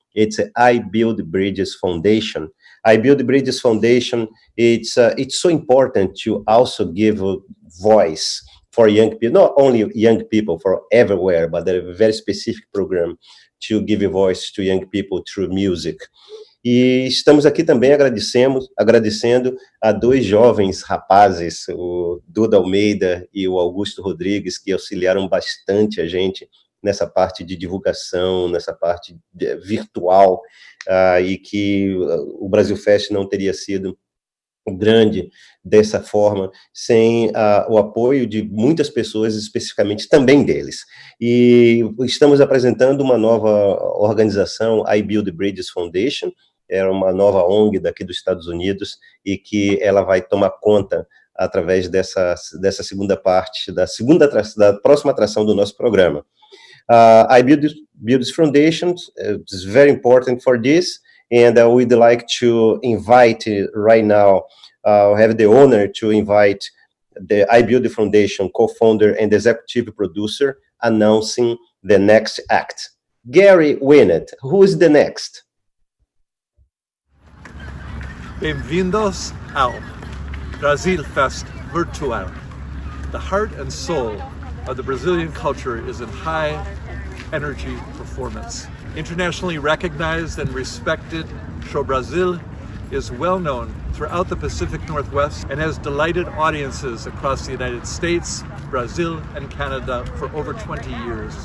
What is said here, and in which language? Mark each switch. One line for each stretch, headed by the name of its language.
English: It's I Build Bridges Foundation. I Build Bridges Foundation, it's so important to also give a voice for young people, not only young people, for everywhere, but a very specific program to give a voice to young people through music.
Portuguese: E estamos aqui também agradecendo a dois jovens rapazes, o Duda Almeida e o Augusto Rodrigues, que auxiliaram bastante a gente nessa parte de divulgação, nessa parte virtual, e que o BrasilFest não teria sido grande dessa forma sem o apoio de muitas pessoas, especificamente também deles. E estamos apresentando uma nova organização, I Build Bridges Foundation. É uma nova ONG daqui dos Estados Unidos e que ela vai tomar conta através dessa segunda parte, da próxima atração do nosso programa.
English: I Build this Foundation is very important for this, and we'd like to invite right now, have the honor to invite the I Build Foundation co-founder and executive producer announcing the next act. Gary Winnett, who is the next?
Portuguese: Bem-vindos ao BrasilFest Virtual.
English: The heart and soul of the Brazilian culture is in high energy performance. Internationally recognized and respected, Show Brasil is well known throughout the Pacific Northwest and has delighted audiences across the United States, Brazil, and Canada for over 20 years.